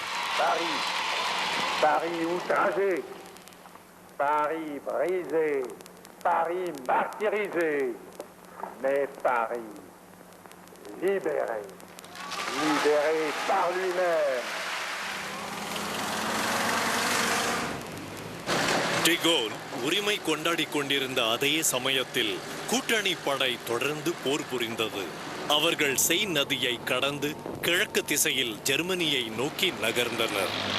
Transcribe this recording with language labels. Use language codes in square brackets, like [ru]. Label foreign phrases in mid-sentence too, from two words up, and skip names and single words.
[fr] Paris outragé, Paris brisé, Paris martyrisé, mais Paris libéré, libéré par lui-même. [ta] டி கோல் உரிமை கொண்டாடி கொண்டிருந்த அதே சமயத்தில் கூட்டணி படை தொடர்ந்து போர் புரிந்தது. அவர்கள் செயின் நதியை கடந்து கிழக்கு திசையில் ஜெர்மனியை நோக்கி நகர்ந்தனர்.